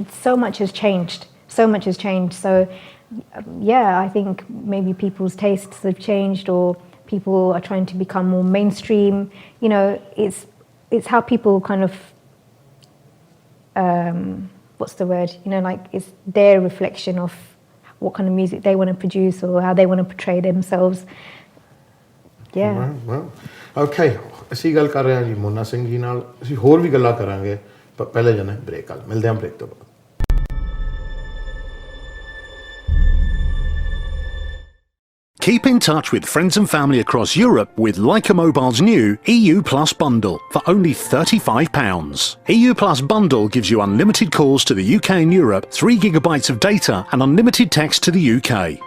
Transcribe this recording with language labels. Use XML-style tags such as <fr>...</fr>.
<en>So much has changed. So much has changed. So, yeah, I think maybe people's tastes have changed, or people are trying to become more mainstream. You know, it's how people kind of. What's the word? You know, like it's their reflection of what kind of music they want to produce or how they want to portray themselves. Yeah. Well, okay.</en> <pa>ਅਸੀਂ ਗੱਲ ਕਰ ਰਹੇ ਹਾਂ ਜੀ ਮੋਨਾ ਸਿੰਘ ਜੀ ਨਾਲ ਅਸੀਂ ਹੋਰ ਵੀ ਗੱਲਾਂ ਕਰਾਂਗੇ ਪਰ ਪਹਿਲੇ ਜਾਣਾ ਬ੍ਰੇਕ ਆ ਮਿਲਦੇ ਹਾਂ ਬ੍ਰੇਕ ਤੋਂ ਬਾਅਦ</pa> <en>Keep in touch with friends and family across Europe with Leica Mobile's new EU Plus bundle for only £35. EU Plus bundle gives you unlimited calls to the UK and Europe, 3 gigabytes of data and unlimited text to the UK.</en>